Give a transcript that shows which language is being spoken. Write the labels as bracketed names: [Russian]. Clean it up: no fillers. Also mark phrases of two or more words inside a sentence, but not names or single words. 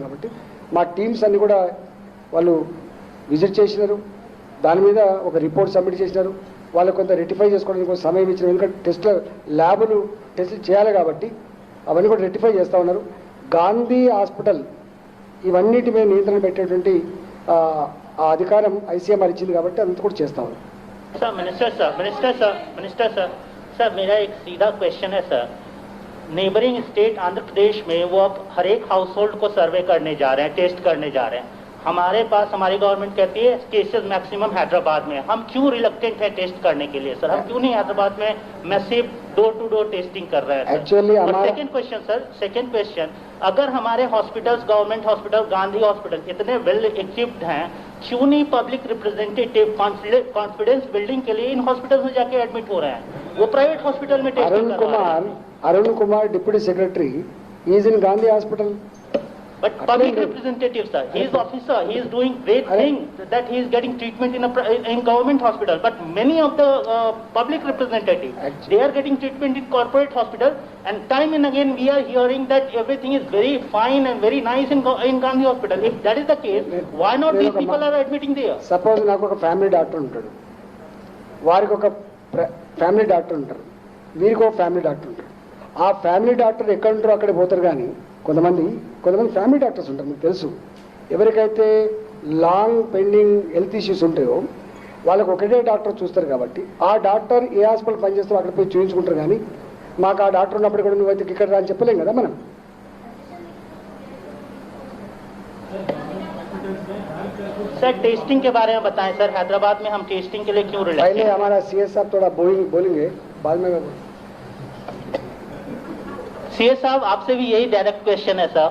[Telugu] కాబట్టి మా టీమ్స్ అన్ని కూడా వాళ్ళు విజిట్ చేసినారు, దాని మీద ఒక [English] report submit [Telugu] చేసినారు. వాళ్ళు కొంత రెక్టిఫై చేసుకోవడానికి కొంత సమయం ఇచ్చినారు, ఎందుకంటే ల్యాబులు టెస్టులు చేయాలి కాబట్టి అవన్నీ కూడా రెక్టిఫై చేస్తూ ఉన్నారు. గాంధీ హాస్పిటల్ ఇవన్నిటి మీద నియంత్రణ పెట్టేటువంటి ఆ అధికారం ఐసీఎంఆర్ ఇచ్చింది కాబట్టి అంత కూడా చేస్తా ఉన్నాం. [English] sir minister sir [Hindi] मेरा एक सीधा क्वेश्चन है सर. [English] neighbouring state [Hindi] आंध्र प्रदेश में वो अब हर एक [English] household [Hindi] को सर्वे करने जा रहे हैं, टेस्ट करने जा रहे हैं. हमारे पास हमारी गवर्नमेंट कहती है [English] cases maximum [Hindi] हैदराबाद में. हम क्यों रिलक्टेंट है टेस्ट करने के लिए सर? हम क्यों नहीं हैदराबाद में [English] massive door to door testing [Hindi] कर रहे हैं सर? एक्चुअली [English] second question, [Hindi] अगर हमारे [English] hospitals, government hospital, Gandhi hospital [Hindi] इतने [English] well equipped [Hindi] हैं, क्यों नहीं [English] public representative confidence building [Hindi] के लिए इन हॉस्पिटल्स में जाके एडमिट हो रहे हैं? वो [English] private hospital [Hindi] में टेस्टिंग कर रहे हैं. [English] Arun Kumar deputy secretary is in Gandhi Hospital. But public representative, sir, he is officer, he is doing great thing that he is getting treatment in government hospital. But many of the public representatives, they are getting treatment in corporate hospital. And time and again we are hearing that everything is very fine and very nice in Gandhi Hospital. If that is the case, why not these people are admitting there? [Telugu] Suppose నాకు ఒక [English] family doctor [Telugu] ఉంటాడు, వారికి ఒక [English] family doctor [Telugu] ఉంటారు, వీరికి ఒక [English] family doctor [Telugu] ఉంటారు. ఆ [English] family doctor [Telugu] ఎక్కడ ఉంటారో అక్కడ పోతారు. కానీ కొంతమంది [English] family doctors [Telugu] ఉంటారు, మీకు తెలుసు. ఎవరికైతే [English] long pending health issues [Telugu] ఉంటాయో వాళ్ళకు ఒకటే డాక్టర్ చూస్తారు. కాబట్టి ఆ డాక్టర్ ఏ హాస్పిటల్ పనిచేస్తారో అక్కడ పోయి చూపించుకుంటారు. కానీ మాకు ఆ డాక్టర్ ఉన్నప్పుడు కూడా నువ్వైతే ఇక్కడ రా అని చెప్పలేం కదా మనం. [Hindi] सर टेस्टिंग के बारे में बताएं सर, हैदराबाद में हम टेस्टिंग के लिए क्यों रिलैक्स? पहले हमारा सीएस साहब थोड़ा बोलेंगे बाद में मैं बोलूँ। सीए साहब, आपसे भी यही [English] direct question [Hindi] है सर।